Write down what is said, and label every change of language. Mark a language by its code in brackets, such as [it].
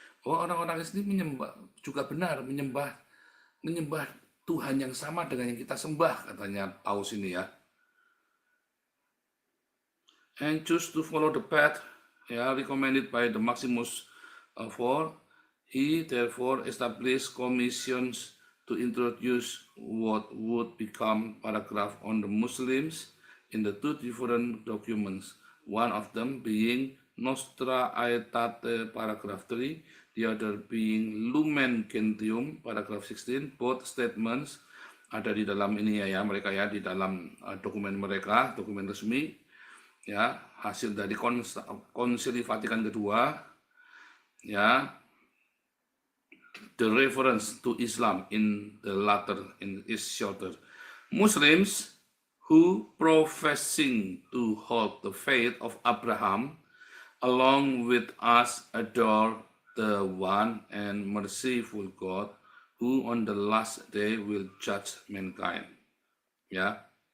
[id] Bahwa orang-orang Islam menyembah juga benar menyembah Tuhan yang sama dengan yang kita sembah, katanya Paus ini ya. [en] And choose to follow the path recommended by the Maximus IV. He therefore established commissions to introduce what would become paragraph on the Muslims in the two different documents, one of them being Nostra Aetate paragraph 3, the other being Lumen Gentium paragraph 16. Both statements [id] ada di dalam ini ya mereka ya, di dalam dokumen mereka, dokumen resmi ya, hasil dari Konsili Vatikan kedua ya. [en] The reference to Islam in the latter is shorter. Muslims who professing to hold the faith of Abraham along with us adore the one and merciful God who on the last day will judge mankind. Ya.